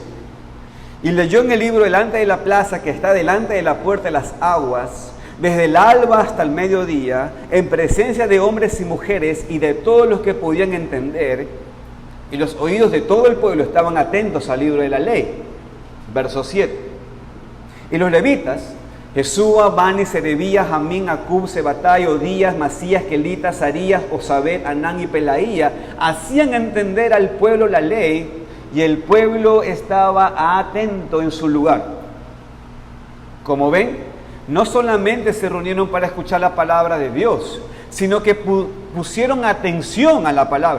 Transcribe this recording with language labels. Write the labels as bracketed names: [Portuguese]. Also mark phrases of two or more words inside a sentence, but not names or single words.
[Spanish] Y leyó en el libro delante de la plaza que está delante de la puerta de las aguas, desde el alba hasta el mediodía, en presencia de hombres y mujeres y de todos los que podían entender, y los oídos de todo el pueblo estaban atentos al libro de la ley. Verso 7. Y los levitas, Jesúa, Bani, Serebías, Jamín, Acub, Sebatai, Odías, Masías, Kelita, Sarías, Osabet, Anán y Pelaía, hacían entender al pueblo la ley, y el pueblo estaba atento en su lugar. Como ven, no solamente se reunieron para escuchar la palabra de Dios, sino que pusieron atención a la palabra.